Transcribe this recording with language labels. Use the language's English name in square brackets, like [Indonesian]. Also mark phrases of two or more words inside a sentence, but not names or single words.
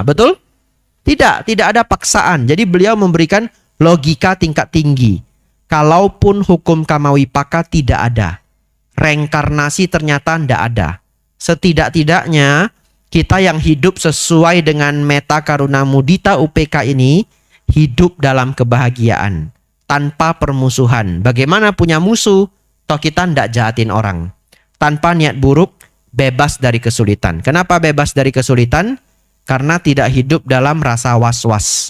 [Indonesian] Betul? Tidak ada paksaan. Jadi beliau memberikan logika tingkat tinggi. Kalaupun hukum karma wipaka tidak ada, reinkarnasi ternyata tidak ada. Setidak-tidaknya kita yang hidup sesuai dengan metta karuna mudita UPK ini hidup dalam kebahagiaan tanpa permusuhan. Bagaimana punya musuh? Toh kita tidak jahatin orang. Tanpa niat buruk, bebas dari kesulitan. Kenapa bebas dari kesulitan? Karena tidak hidup dalam rasa was-was.